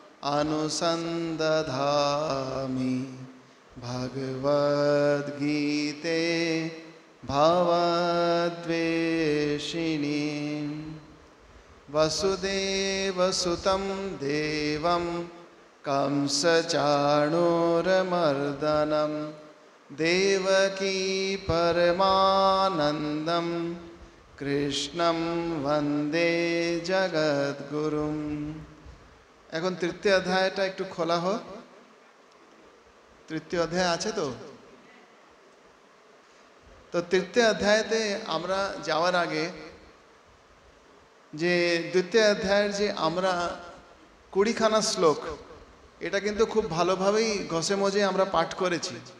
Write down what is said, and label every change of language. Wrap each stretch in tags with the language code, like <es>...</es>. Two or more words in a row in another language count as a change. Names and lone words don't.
<sa>अनुसन्दधामि भगवद्गीते भवद्वेषिणीं वसुदेवसुतं देवं कंसचाणूरमर्दनं देवकी परमानन्दं कृष्णं वन्दे जगद्गुरुम्।</sa> <bn>এখন তৃতীয় অধ্যায়টা একটু খোলা হোক। তৃতীয় অধ্যায় আছে তো? তো তৃতীয় অধ্যায়তে আমরা যাওয়ার আগে যে দ্বিতীয় অধ্যায়ের যে আমরা 20খানা শ্লোক, এটা কিন্তু খুব ভালোভাবেই ঘষে মজে আমরা পাঠ করেছি।</bn>